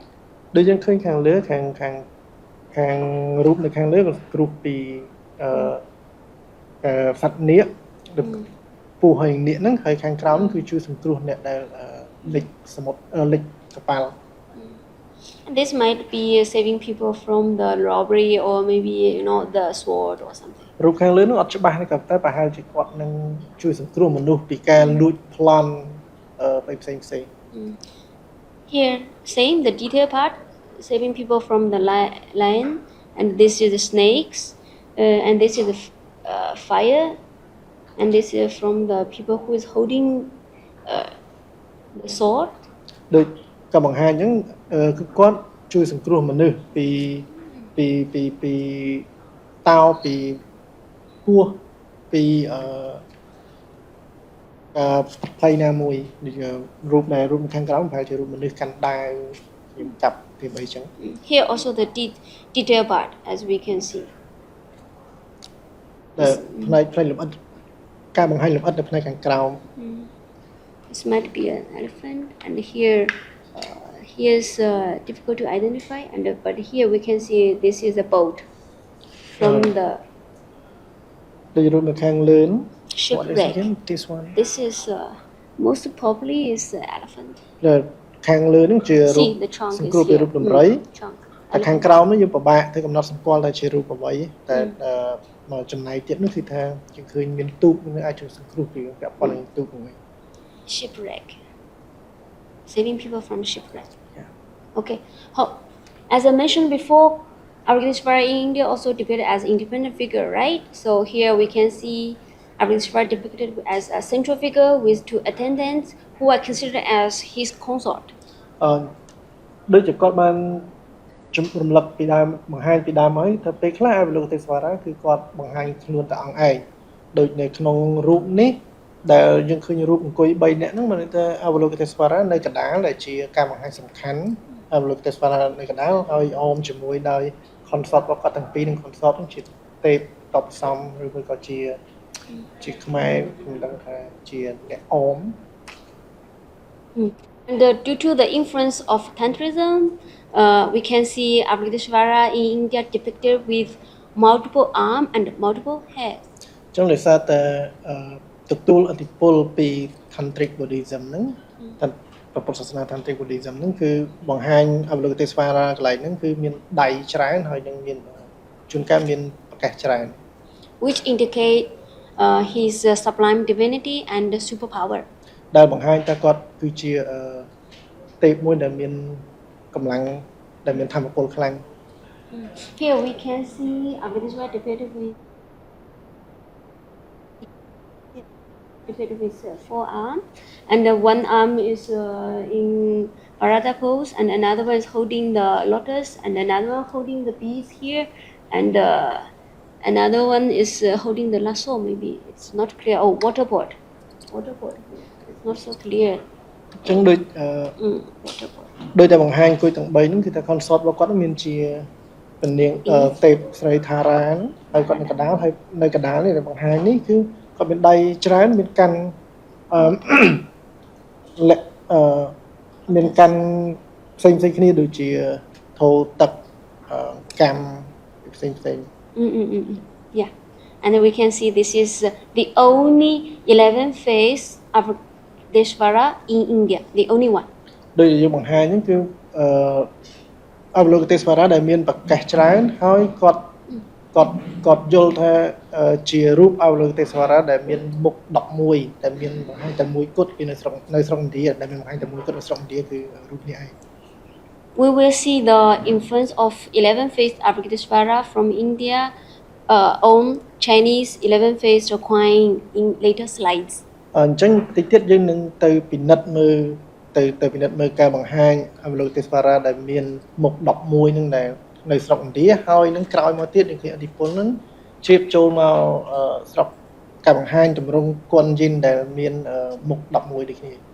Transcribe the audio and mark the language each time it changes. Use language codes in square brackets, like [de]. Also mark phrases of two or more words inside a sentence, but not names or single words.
[km] ដូចយើងឃើញខាងលើខាងរូបនៅខាងលើក៏គ្រោះពីសត្វនាគពស់ហើយនាគហ្នឹងហើយខាងក្រោមគឺជួយសង្គ្រោះអ្នកដែលលិចសមុទ្រលិចកប៉ាល់ [en] And this might be saving people from the robbery or maybe the sword or something. [km] រូបខាងលើនោះអត់ច្បាស់ទេក៏តែប្រហែលជាគាត់នឹងជួយសង្គ្រោះមនុស្សពីការលួចប្លន់ផ្សេង [en] Here, same the detail part, saving people from the lion, and this is the snakes, and this is the fire, and this is from the people who is holding the sword. [km] ដូចក៏បង្ហាញអញ្ចឹងគឺគាត់ជួយសង្គ្រោះមនុស្សពីតោពីពស់ពីភ័យណាមួយរូបខាងក្រោមប្រហែលជារូបមនុស្សកាន់ដាវខ្ញុំចាប់ពីបីអញ្ចឹង [en] Here also the detail part, as we can see. [km] ផ្នែកលម្អិតការបង្ហាញលម្អិតនៅផ្នែកខាងក្រោម [en] This might be an elephant, and here here's difficult to identify, and but here we can see this is a boat from the [km] ដូចរូបនៅខាងលើនោះ [en] What is shipwreck. again? This one. This is most probably is the elephant. [km] ដែលខាងលើនោះជារូប [en] See the trunk [km] សង្ [en] is [km] គ្រោះពី [en] here. [km] រូបដំរី [en] Trunk. [km] តែខាងក្រោមនោះយើងពិបាកទៅកំណត់សម្គាល់ថាជារូបអ្វីតែមកចំណែកទៀតនោះគឺថាយើងឃើញមានទូកនឹងអាចជួយសង្គ្រោះពីពាក់ព័ន្ធនឹងទូកហ្នឹង [en] Shipwreck. Saving people from shipwreck. Yeah. Okay. As I mentioned before, Argentishvara in India also depicted as independent figure, right? So here we can see Argentishvara depicted as a central figure with two attendants who are considered as his consort. [km] ដូចជាគាត់បានរំលឹកពីដើមបង្ហាញពីដើមហើយថាពេលខ្លះអវលោកទេសវរាគឺគាត់បង្ហាញខ្លួនតែអង្គឯងដូចនៅក្នុងរូបនេះដែលយើងឃើញរូបអង្គុយ3នាក់ហ្នឹងមានន័យថាអវលោកទេសវរានៅកណ្ដាលដែលជាការបង្ហាញសំខាន់អវលោកទេសវរានៅកណ្ដាលហើយអមជាមួយដោយ consort របស់គាត់ទាំងពីរនឹង consort ហ្នឹងជាទេពតបសំឬមួយក៏ជាខ្មែរខ្ញុំដឹងថាជាអ្នកអម [en] And due to the influence of Tantrism, we can see Argentishvara in India depicted with multiple arms and multiple heads. [km] ចឹងដោយសារតែទទួលឥទ្ធិពលពី [en] Tantric Buddhism [km] ហ្នឹងតែពុទ្ធសាសនា [en] Tantric Buddhism [km] ហ្នឹងគឺបង្ហាញអវលោកទេសវរាកន្លែងហ្នឹងគឺមានដៃច្រើនហើយនឹងមានជួនកាលមានប្រកាសច្រើន [en] which indicate his sublime divinity and superpower. [km] ដែលបង្ហាញថាគាត់គឺជាទេពមួយដែលមានកម្លាំងដែលមានធម៌ពលខ្លាំង [en] Here we can see Argentishvara depicted with four arms, and one arm is in Parada pose, and another one is holding the lotus, and another one holding the beads here, and another one is holding the lasso. Maybe it's not clear. Oh, waterboard. It's not so clear. [km] ចឹងដូច [en] waterboard. [km] ដោយតែបង្ហាញគួយទាំង3ហ្នឹងគឺថា consort របស់គាត់មានជាពនាងទេពស្រីថារាហើយគាត់នៅកណ្ដាលហើយនៅកណ្ដាលនេះដែលបង្ហាញនេះគឺគាត់មានដៃច្រើនមានកាន់មានកាន់ផ្សេងគ្នាដូចជាធោទឹកកម្មផ្សេង [en] Yeah, and then we can see this is the only 11 face of Deshvara in India, the only one. [km] ដូចយើងបង្ហាញហ្នឹងគឺអវលោកទេសវរាដែលមានប្រកាសច្រើនហើយគាត់យល់ថាជារូបអវលោកទេសវរាដែលមានមុខ11តែមានបង្ហាញតែមួយគត់ពីនៅស្រុកឥណ្ឌាដែលមានបង្ហាញតែមួយគត់នៅស្រុកឥណ្ឌាគឺរូបនេះឯង [en] We will see the influence of 11-faced Avalokiteshvara from India on Chinese 11-faced Kuan-yin in later slides. [km] អញ្ចឹងតិចទៀតយើងនឹងទៅពិនិត្យមើលការបង្ហាញអវលោកទេសវរាដែលមានមុខ11ហ្នឹងដែលនៅស្រុកឥណ្ឌាហើយនឹងក្រោយមកទៀតនឹងគេឥទ្ធិពលហ្នឹងជ្រាបចូលមកស្រុកការបង្ហាញទម្រង់ Kuan-yin ដែលមានមុខ11ដូចគ្នា